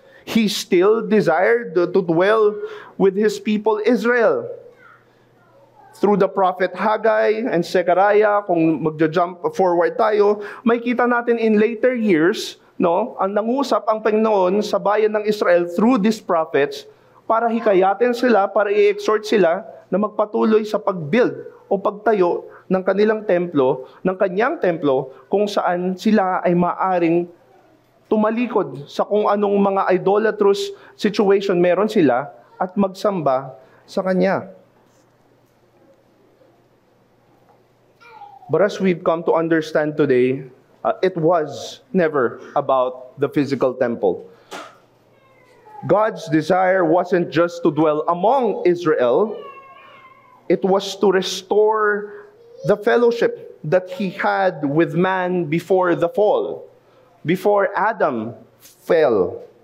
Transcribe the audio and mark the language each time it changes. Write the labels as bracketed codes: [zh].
[en] He still desired to dwell with His people Israel. Through the prophet Haggai and Zechariah, [tl] kung magja-jump forward tayo, may kita natin in later years, no, ang nangusap ang Panginoon sa bayan ng Israel [en] through these prophets [tl] para hikayatin sila, para i-exhort sila na magpatuloy sa pag-build o pagtayo ng kanilang templo, ng kanyang templo, kung saan sila ay maaring tumalikod sa kung anong mga idolatrous situation meron sila at magsamba sa Kanya. [en] But as we've come to understand today, it was never about the physical temple. God's desire wasn't just to dwell among Israel, it was to restore the fellowship that He had with man before the fall, before Adam fell.